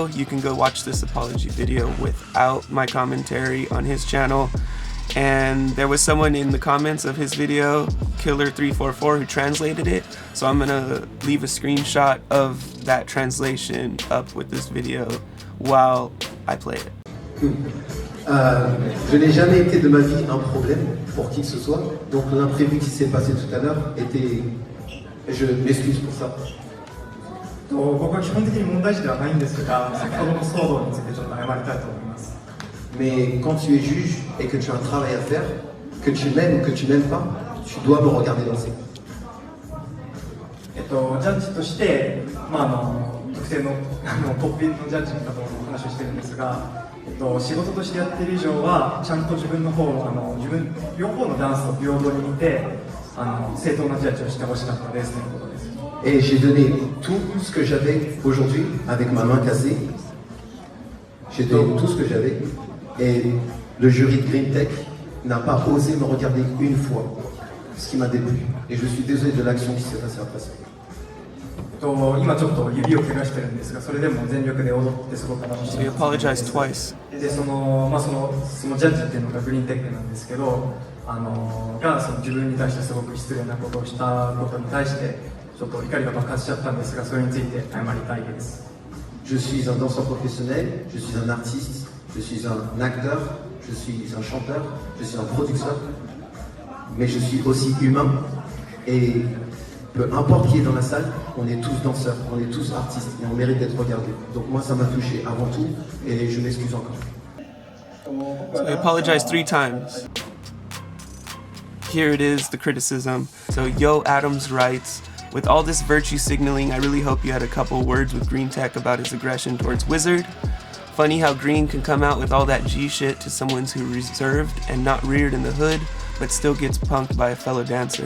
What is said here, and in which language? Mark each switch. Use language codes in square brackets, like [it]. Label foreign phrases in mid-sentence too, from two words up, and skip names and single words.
[en] You can go watch this apology video without my commentary on his channel. And there was someone in the comments of his video, Killer344, who translated it. So I'm gonna leave a screenshot of that translation up with this video while I play it. [fr] Je n'ai jamais été de ma vie un problème pour qui que ce soit. Donc l'imprévu qui s'est passé tout à l'heure était... Je m'excuse pour ça. [ja] 僕は基本的に問題児ではないんですが、先ほどの騒動についてちょっと謝りたいと思います。 [fr] Mais quand tu es juge et que tu as un travail à faire, que tu m'aimes ou que tu m'aimes pas, tu dois me regarder danser. [ja] ジャッジとして、特定のトップのジャッジの方の話をしてるんですが、仕事としてやっている以上はちゃんと自分の方両方のダンスを平等に見て、正当なジャッジをしてほしかったですということです。 [fr] Et j'ai donné tout ce que j'avais aujourd'hui avec ma main cassée. J'ai donné tout ce que j'avais. Et le jury de Greenteck n'a pas osé me regarder une fois, ce qui m'a déplu. Et je suis désolé de l'action qui s'est passée après ça. [ja] 今ちょっと指を怪我してるんですが、それでも全力で踊ってすごく楽しい。 [en] So he apologized twice. [ja] でそのジャッジっていうのがグリーンテックなんですけど、がその自分に対してすごく失礼なことをしたことに対してちょっと怒りが爆発しちゃったんですが、それについて謝りたいです。 [fr] Je suis un danseur professionnel, je suis un artiste, je suis un acteur, je suis un chanteur, je suis un producteur, mais je suis aussi humain et peu importe qui est dans la salle, on est tous danseurs, on est tous artistes et on mérite d'être regardés. Donc moi ça m'a touché avant tout et je m'excuse encore. [en] So he apologized 3 times. Here it is, the criticism. So Yo Adams writes, with all this virtue signaling, I really hope you had a couple words with Greenteck about his aggression towards Wizard. Funny how Green can come out with all that G shit to someone who's reserved and not reared in the hood, but still gets punked by a fellow dancer.